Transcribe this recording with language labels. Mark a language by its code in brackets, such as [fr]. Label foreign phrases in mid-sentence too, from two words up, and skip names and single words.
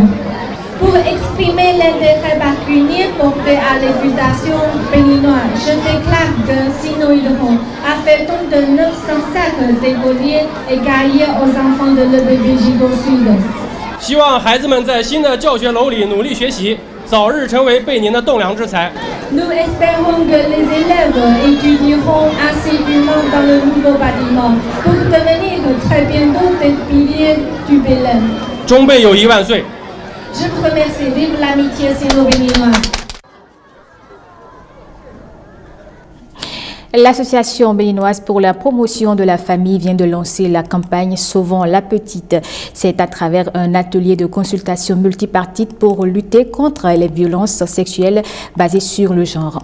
[fr] Pour exprimer l'intérêt particulier porté à l'éducation béninoise, je déclare que Sino Hydro a fait don de 900 sacs d'écoliers et cahiers aux enfants de l'EPBJ Sud. [zh] 希望孩子们在新的教学楼里努力学习，早日成为贝宁的栋梁之才。 [fr] Nous espérons que les élèves étudieront assidûment dans le nouveau bâtiment pour devenir très bientôt des piliers du Bénin. [zh] 中贝友谊万岁！ [fr] Je vous remercie. Vive l'amitié sino-béninoise. L'association béninoise pour la promotion de la famille vient de lancer la campagne Sauvons la petite. C'est à travers un atelier de consultation multipartite pour lutter contre les violences sexuelles basées sur le genre.